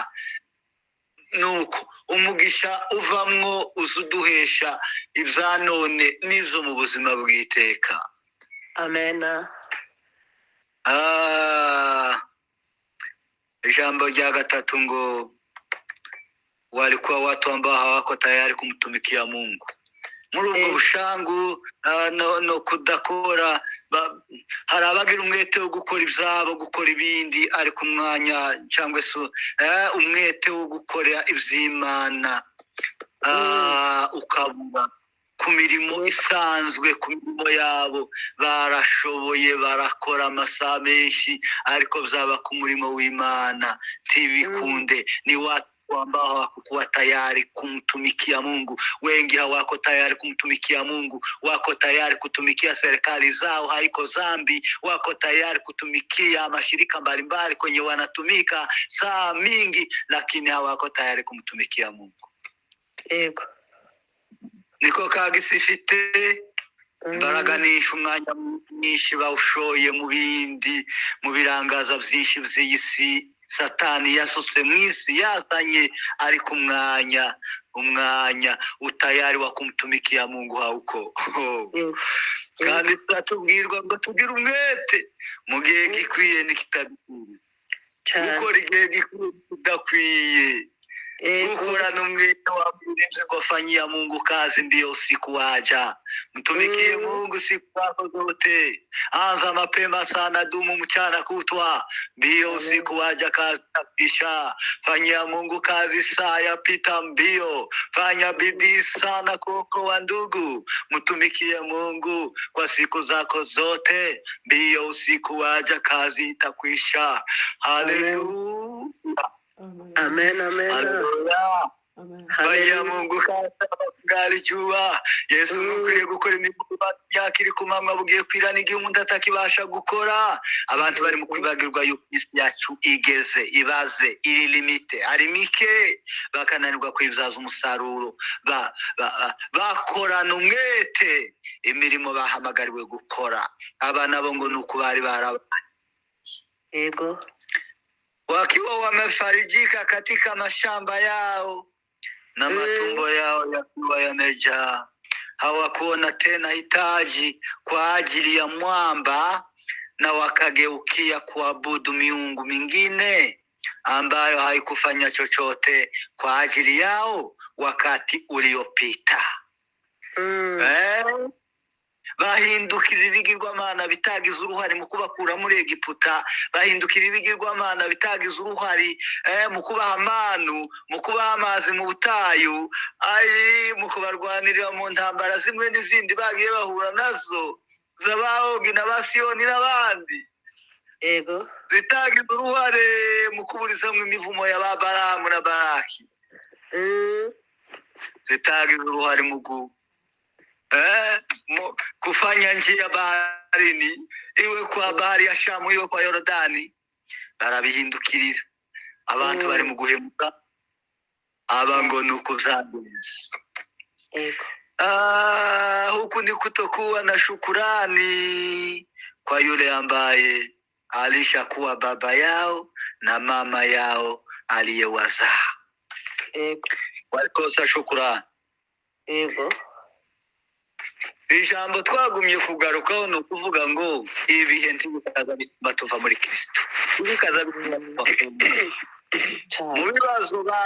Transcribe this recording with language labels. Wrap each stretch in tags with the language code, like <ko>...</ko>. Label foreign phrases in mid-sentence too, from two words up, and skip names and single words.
<rn>Nuko umugisha uvamwo uzuduhesha ibya none n'izo mu buzima bw'iteka. Amena. Ijambo rya gatatu ngo</rn> <sw>walikuwa watu ambao hawako tayari kumtumikia Mungu.</sw> <rn>Muri ubwo bushangu no kudakora, hari abagira umwete wo gukora ibyabo, gukora ibindi, ariko umwanya cyangwa se umwete wo gukora iby'Imana ukabura. Ku mirimo isanzwe, ku mirimo yabo barashoboye, barakora amasaha menshi, ariko byaba ku murimo w'Imana ntibikunde.</rn> <sw>Ni watu ambao hawakuwa tayari kumtumikia Mungu. Wengi hawako tayari kumtumikia Mungu, wako tayari kutumikia serikali zao, haiko zambi. Wako tayari kutumikia mashirika mbalimbali kwenye wanatumika saa mingi, lakini hawako tayari kumtumikia Mungu.</sw> <rn>Ego. Niko kagisifite baraganisha umwanya mwinshi bawushoye mu bindi, mu birangaza byinshi by'iyi si Satani yasutse mu isi, yazanye ariko umwanya</rn> <sw>utayari wa kumtumikia Mungu hauko.</sw> <rn>Kandi turatubwirwa ngo tugire umwete mu gihe gikwiye n'ikitadukwiye, gukora igihe gikwiye kidakwiye, gukora n'umwete wa mwirinzi</rn> <sw>kufanyia Mungu kazi ndio usiku waja. Mtumikie Mungu siku zako zote, anza mapema sana, dumu mchana kutwa, ndio usiku waja kazi tapisha. Fanyia Mungu kazi saa yapita mbio, fanya bidii sana kuokoa ndugu. Mtumikie Mungu kwa siku zako zote, ndio usiku waja kazi itakwisha. Haleluya. Amen. Haleluya. Fanya Mungu kazi jua.</sw> <rn>Yesu mukwiye gukora imirimo yakiri ku manywa bugiye kwirana igihe umuntu atakibasha gukora. Abantu bari mu kwibagirwa yuko isi yacu igeze, ibaze, iri limite, ari mike, bakananirwa kwibyaza umusaruro. Bakorana umwete imirimo bahamagariwe gukora. Abana bo ngo nuko bari barabaye. Ego.</rn> <sw>Wakiwa wamefarijika katika mashamba yao na matumbo yao yakiwa yamejaa, hawakuona tena hitaji kwa ajili ya mwamba, na wakageukia kuabudu miungu mingine ambayo haikufanya chochote kwa ajili yao wakati uliopita.</sw> <rn>Bahindukira ibigirwamana bitagize uruhare mu kubakura muri Egiputa, bahindukira ibigirwamana bitagize uruhare mu kubaha amanu, mu kubaha amazi mu butayu, mu kubarwanirira mu ntambara zimwe n'izindi bagiye bahura nazo, z'Abaogi n'Abasiyoni n'abandi. Ego. Zitagize uruhare mu kuburizamwo imivumo ya Balamu na Balaki. Zitagize uruhare mu</rn> <sw>kufanya njia baharini, iwe kwa bahari ya Shamu, iwe kwa Yorodani, barabihindukirira.</sw> <rn>Abantu bari mu guhemuka, aba ngo nuko byagenze. Yego.</rn> <sw>Huku ni kutokuwa na shukurani kwa yule ambaye alishakuwa baba yao na mama yao aliyewazaa.</sw> <rn>Yego.</rn> <sw>Walikosa shukurani.</sw> <rn>Yego. Ijambo twagumye kugarukaho ni ukuvuga ngo ibihe ntibikaza bituma tuva muri Kristo, bikaza bituma tuva mu bibazo.</rn>